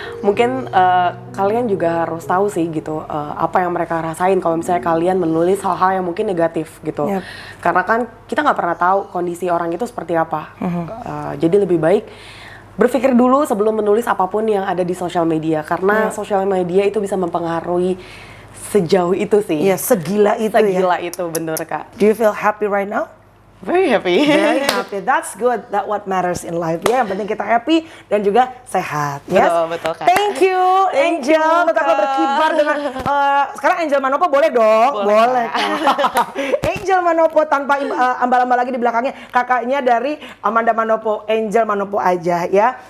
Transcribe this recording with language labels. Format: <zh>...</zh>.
<id>mungkin kalian juga harus tahu sih gitu apa yang mereka rasain kalau misalnya kalian menulis hal-hal yang mungkin negatif gitu.</id> <en>Yep.</en> <id>Karena kan kita nggak pernah tahu kondisi orang itu seperti apa. Jadi lebih baik berpikir dulu sebelum menulis apapun yang ada di sosial media karena sosial media itu bisa mempengaruhi sejauh itu sih. Iya, segila itu ya. Segila itu bener Kak.</id> <en>Do you feel happy right now? Very happy. Very happy. That's good. That what matters in life.</en> <id>Ya, yang penting kita happy dan juga sehat.</id> <en>Yes.</en> <id>Betul, Kak.</id> <en>Thank you,</en> <id>Angel. Tetaplah berkibar dengan. Sekarang Angel Manopo boleh dong? Boleh. Kak. Angel Manopo tanpa ambal-ambal lagi di belakangnya. Kakaknya dari Amanda Manopo, Angel Manopo aja ya.</id>